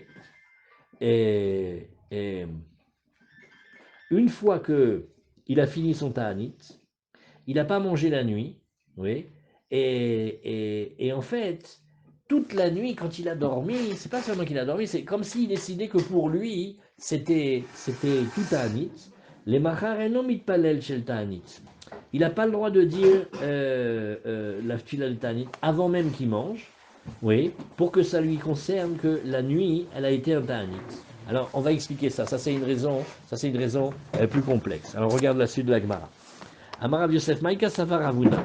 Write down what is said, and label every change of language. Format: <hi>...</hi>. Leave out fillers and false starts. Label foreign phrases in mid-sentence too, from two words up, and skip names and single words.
<fr>Et une fois que il a fini son Ta'anit, il n'a pas mangé la nuit, oui, et en fait, toute la nuit, quand il a dormi, c'est pas seulement qu'il a dormi, c'est comme s'il décidait que pour lui, c'était tout Ta'anit.</fr> <he>למחר אינו מתפלל של תענית.</he> <fr>Il n'a pas le droit de dire la tfila de Ta'anit avant même qu'il mange, oui, pour que ça lui concerne que la nuit, elle a été un Ta'anit. Alors, on va expliquer ça. Ça, c'est une raison plus complexe. Alors, regarde la suite de la Gemara.</fr> <arc>אמר רב יוסף מאי קא סבר רבונא.</arc>